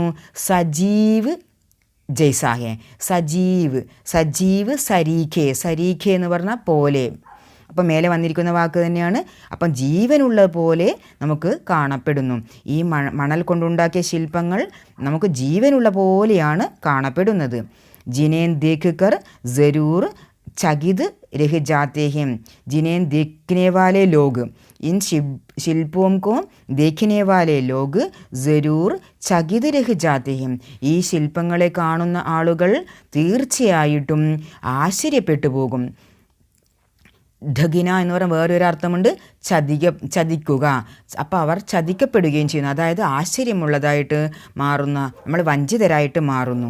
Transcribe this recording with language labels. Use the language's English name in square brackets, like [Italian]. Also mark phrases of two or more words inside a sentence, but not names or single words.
[Hindi] सजीव जैसे. सजीव सरीखे [Malayalam] എന്ന് പറഞ്ഞാൽ പോലെ. അപ്പം മേലെ വന്നിരിക്കുന്ന വാക്ക് തന്നെയാണ്. അപ്പം ജീവനുള്ള പോലെ നമുക്ക് കാണപ്പെടുന്നു. ഈ മണൽ കൊണ്ടുണ്ടാക്കിയ ശില്പങ്ങൾ നമുക്ക് ജീവനുള്ള പോലെയാണ് കാണപ്പെടുന്നത്. [Hindi] जिन्हें देखकर ज़रूर चकित रह जाते हैं. जिन्हें देखने वाले लोग, इन शिल्पों को देखने वाले लोग ज़रूर चकित रह जाते हैं. [Malayalam] ഈ ശില്പങ്ങളെ കാണുന്ന ആളുകൾ തീർച്ചയായിട്ടും ആശ്ചര്യപ്പെട്ടു പോകും. ധഗിന എന്ന് പറഞ്ഞാൽ വേറൊരു അർത്ഥമുണ്ട്, ചതിക്കുക. അപ്പോൾ അവർ ചതിക്കപ്പെടുകയും ചെയ്യുന്നു, അതായത് ആശ്ചര്യമുള്ളതായിട്ട് മാറുന്ന, നമ്മൾ വഞ്ചിതരായിട്ട് മാറുന്നു.